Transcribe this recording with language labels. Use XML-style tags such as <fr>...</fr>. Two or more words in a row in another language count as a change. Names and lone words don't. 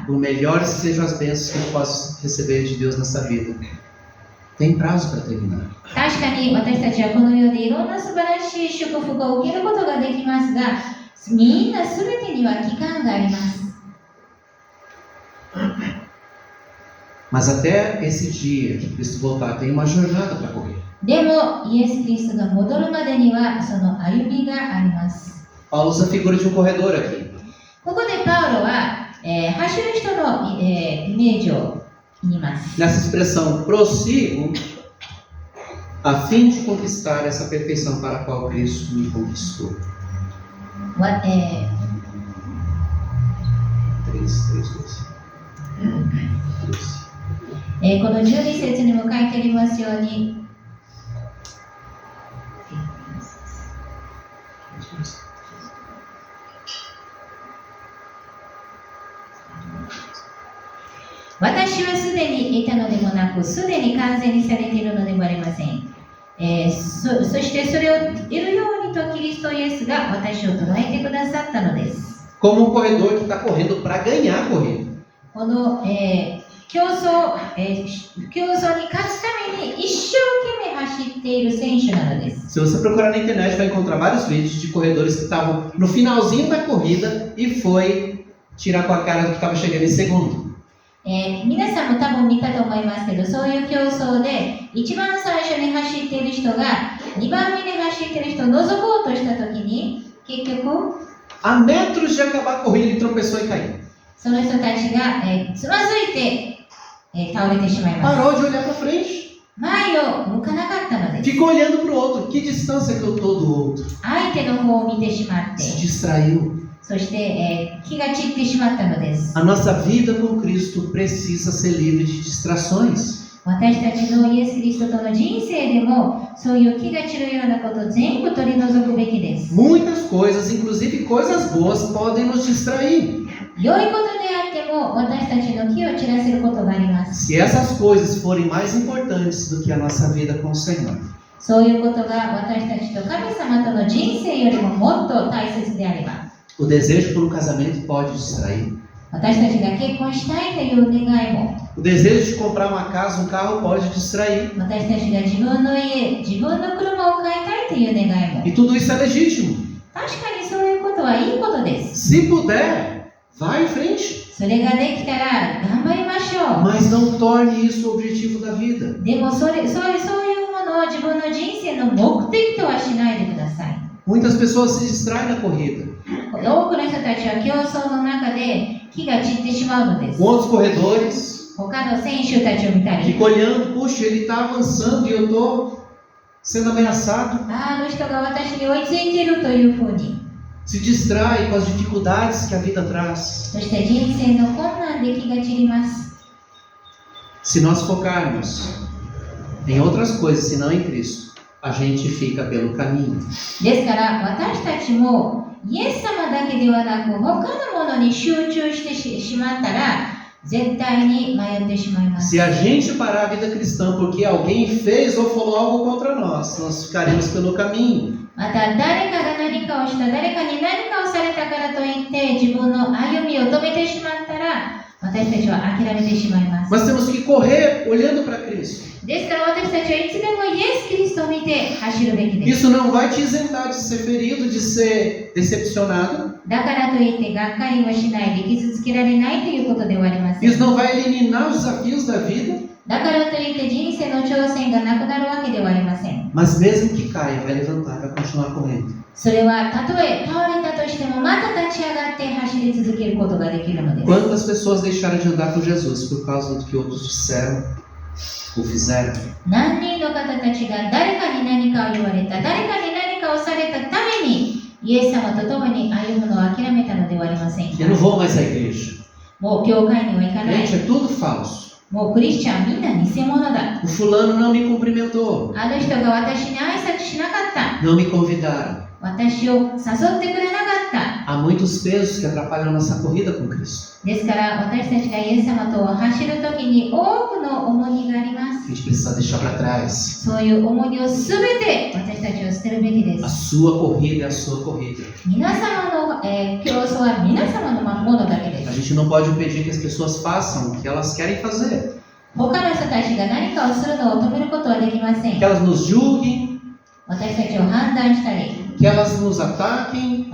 <pt>Por melhores que sejam as bênçãos que eu posso receber de Deus nessa vida, tem prazo para terminar.</pt> <ja>確かに私たちはこの世でいろんな素晴らしい祝福を受けることができますが、みんな全てには期間があります。</ja> <pt>Mas até esse dia que Cristo voltar, tem uma jornada para correr.</pt> <ja>でもイエス・キリストが戻るまでにはその歩みがあります。</ja> <pt>Paulo usa a figura de um corredor aqui.</pt> <ja>ここでパウロは、走る人の、イメージを言います。</ja> <pt>Nessa expressão, prossigo a fim de conquistar essa perfeição para a qual Cristo me conquistou.</pt> <ja>この12節にも書いてありますように、私はすでにいたのでもなく、すでに完全にされているのでもありません。そしてそれを得るようにとキリストイエスが私を捉えてくださったのです。</ja> <pt>Como um corredor que está correndo para ganhar a corrida.</pt> <ja>この、競争に勝つために一生懸命走っている選手なのです。</ja> <pt>Se você procurar na internet, vai encontrar vários vídeos de corredores que estavam no finalzinho da corrida e foi tirar com a cara do que estava chegando em segundo.</pt> <ja>皆さんも多分見たと思いますけど、そういう競争で一番最初に走っている人が2番目に走っている人を覗こうとしたときに、結局</ja> <pt>A metros de acabar a corrida, ele tropeçou e caiu.</pt> <ja>その人たちが、つまずいて、倒れてしまいます。</ja> <pt>Parou de olhar para frente.</pt> <ja>前を向かなかったのです。</ja> <pt>Ficou olhando para o outro. Que distância que eu estou do outro.</pt> <ja>相手の方を見てしまって、</ja> <pt>Se distraiu.</pt> <ja>そして、気が散ってしまったのです。</ja> <pt>A nossa vida com Cristo precisa ser livre de distrações.</pt> <ja>私たちのイエス・キリストとの人生でも、そういう気が散るようなことを全部取り除くべきです。</ja> <pt>Muitas coisas, inclusive coisas boas, podem nos distrair.</pt> <ja>良いことであっても、私たちの気を散らせることがあります。</ja> <pt>Se essas coisas forem mais importantes do que a nossa vida com o Senhor.</pt> <ja>そういうことが私たちと神様との人生よりももっと大切であれば、</ja> <pt>O desejo por um casamento pode distrair.</pt> <ja>私たちが結婚したいという願いも、</ja> <pt>O desejo de comprar uma casa, um carro pode distrair.</pt> <ja>私たちが自分の家、自分の車を買いたいという願いも、</ja> <pt>E tudo isso é legítimo.</pt> <ja>確かにそういうことはいいことです。</ja> <pt>Se puder, vá em frente.</pt> <ja>それができたら頑張りましょう。</ja> <pt>Mas não torne isso o objetivo da vida.</pt> <ja>でもそういうものを自分の人生の目的とはしないでください。</ja> <pt>Muitas pessoas se distraem na corrida.</pt> <ja>多くの人たちは競争の中で気が散ってしまうのです。</ja> <pt>Com outros corredores,</pt> <ja>他の選手たちを見たり、</ja> <pt>fica olhando, puxa, ele está avançando e eu estou sendo ameaçado.</pt> <ja>あの人が私に追いついているというふうに、</ja> <pt>Se distrai com as dificuldades que a vida traz.</pt> <ja>そして人生の困難で気が散ります。</ja> <pt>Se nós focarmos em outras coisas, senão em Cristo, a gente fica pelo caminho.</pt> <ja>ですから私たちもイエス様だけではなく他のものに集中してしまったら絶対に迷ってしまいます。</ja> <pt>Se a gente parar a vida cristã porque alguém fez ou falou algo contra nós, nós ficaremos pelo caminho.</pt> <ja>また誰かが何かをした、誰かに何かをされたからといって自分の歩みを止めてしまったら私たちは諦めてしまいます。</ja> <pt>Mas temos que correr olhando para Cristo.</pt> <ja>ですから私たちはいつでもイエス・キリストを見て走るべきです。</ja> <pt>Isso não vai te isentar de ser ferido, de ser decepcionado.</pt> <ja>だからといってがっかりもしないで傷つけられないということではありません。</ja> <pt>Isso não vai eliminar os desafios da vida.</pt> <ja>だからといって人生の挑戦がなくなるわけではありません。</ja> <pt>Mas mesmo que caia, vai levantar, vai continuar correndo.</pt> <ja>それはたとえ倒れたとしてもまた立ち上がって走り続けることができるのです。</ja> <pt>Quantas pessoas deixaram de andar com Jesus por causa do que outros disseram ou fizeram?</pt> <ja>何人の方たちが誰かに何かを言われた、誰かに何かをされたためにイエス様と共に歩むのを諦めたのではありませんか。</ja> <pt>Eu não vou mais à igreja.</pt> <ja>もう教会には行かない。</ja> <pt>Gente, é tudo falso.</pt> <ja>もうクリスチャンみんな偽物だ。</ja> <pt>O fulano não me cumprimentou.</pt> <ja>あの人が私に挨拶しなかった。</ja> <pt>Não me convidaram.</pt> <ja>私を誘ってくれなかった。</ja> <pt>Há muitos pesos que atrapalham a nossa corrida com Cristo.</pt> <ja>ですから私たちがイエス様と走るときに多くの重荷がありま</ja> <pt>A</pt> <ja>す。</ja> <pt>gente precisa deixar para trás.</pt> <ja>そういう重荷をすべて私たちは捨てるべきで</ja> <pt>A</pt> <ja>す。</ja> <pt>sua corrida é a sua corrida.</pt> <ja>皆様の、競争は皆様のものだけで</ja> <pt>A</pt> <ja>す。</ja> <pt>gente não pode impedir que as pessoas façam o que elas querem fazer.</pt> <ja>他の人たちが何かをするのを止めることはできませ</ja> <pt>Que</pt> <ja>ん。</ja> <pt>elas nos julguem,</pt> <ja>私たちを判断したり、</ja> <pt>que elas nos ataquem.</pt>